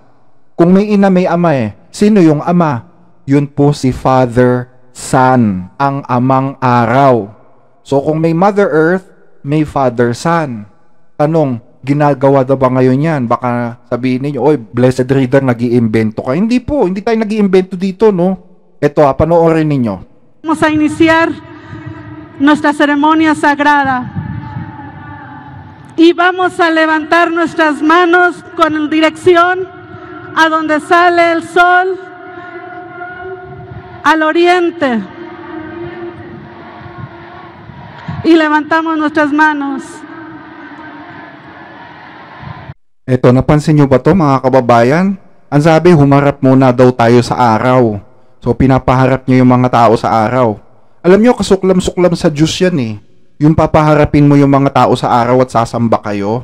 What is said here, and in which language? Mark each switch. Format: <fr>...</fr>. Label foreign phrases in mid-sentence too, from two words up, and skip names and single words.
<tl>Kung may ina, may ama Sino yung ama? Yun po si Father, Son, ang amang araw. So, kung may Mother Earth, may Father, Son. Tanong, ginagawa na ba ngayon yan? Baka sabihin ninyo,</tl> <en>blessed reader,</en> <tl>nag-iimbento ka. Hindi po, hindi tayo nag-iimbento dito, no? Ito, panoorin ninyo.</tl> <es>Vamos a iniciar nuestra ceremonia sagrada y vamos a levantar nuestras manos con dirección a donde sale el sol, al oriente, y levantamos nuestras manos.</es> <tl>Eto, napansin nyo ba to mga kababayan? Ang sabi, humarap muna daw tayo sa araw. So, pinapaharap nyo yung mga tao sa araw. Alam nyo, kasuklam-suklam sa Diyos yan Yung papaharapin mo yung mga tao sa araw at sasamba kayo.</tl>